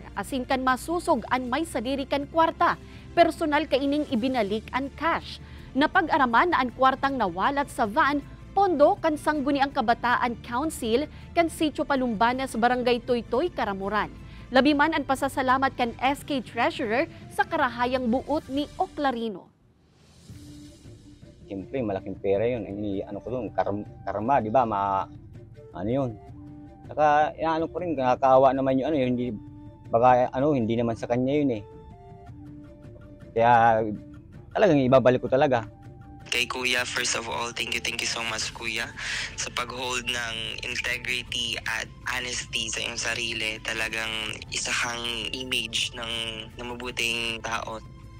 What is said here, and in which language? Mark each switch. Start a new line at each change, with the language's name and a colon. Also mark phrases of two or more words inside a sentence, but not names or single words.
Bikol: Asin kan masusog ang may sadiri kan kwarta. Personal kaining ibinalik ang cash. Napag-araman na ang kwartang nawalat sa van, pondo kan Sangguniang Kabataan Council kan Sitio Palumbanes, Barangay Tuytoy, Karamuran. Labi man ang pasasalamat kan SK Treasurer sa karahayang buot ni Oclarino.
Filipino: Siyempre, malaking pera yun. Ano ko doon, karma, di ba? Ano yun. Saka, ano ko rin, nakakaawa naman yung hindi, baka hindi naman sa kanya yun eh. Kaya, talagang ibabalik ko talaga. Kay Kuya,
English: first of all, thank you so much Kuya
Filipino: sa pag-hold ng integrity at honesty sa iyong sarili. Talagang isa kang image ng mabuting tao.